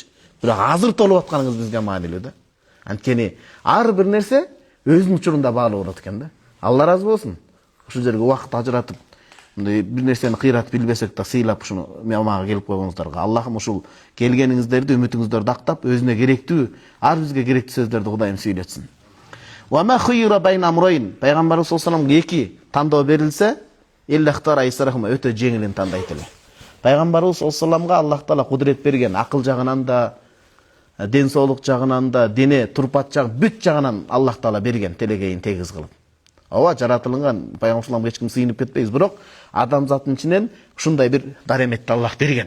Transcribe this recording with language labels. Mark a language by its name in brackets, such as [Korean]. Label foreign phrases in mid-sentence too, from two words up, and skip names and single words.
[Kyrgyz] Бирок азыр толуп атканыңыз бизге маанилүү да. Анткени ар бир нерсе өзүнүн учурунда баалуу болот экен да. Алла разы болсун. Ушул жерге убакыт ажыратып бир нерсени кыйрат билбесек да сыйлап ушуну мага келип койгоңуздарга. Аллахым ушул келгениңиздерди, үмүтүңүздөрдү актап, өзүнө керектүү, ар бизге керектүү сөздөрдү Кудайым сүйлөтсүн. [Arabic] وما خير بين أمرين. [Kyrgyz] Пайгамбарыбыз [Arabic] صلى الله عليه [Kyrgyz] эки тандоо берилсе, [Arabic] إلا اختار أيسرهما [Kyrgyz] өтө жеңилин тандайт эле. Пайгамбарыбыз саллаллаху Аллах Таала кудурет берген, акыл жагынан да, ден соолук жагынан да, дене турпат жагы бүт жагынан Аллах Таала берген телегейин тегиз кылып. Ооба жаратылган Пайгамбар саллаллаху эч ким сыйынып кетпейбиз, бирок адамзаттын ичинен ушундай бир дареметти Аллах берген.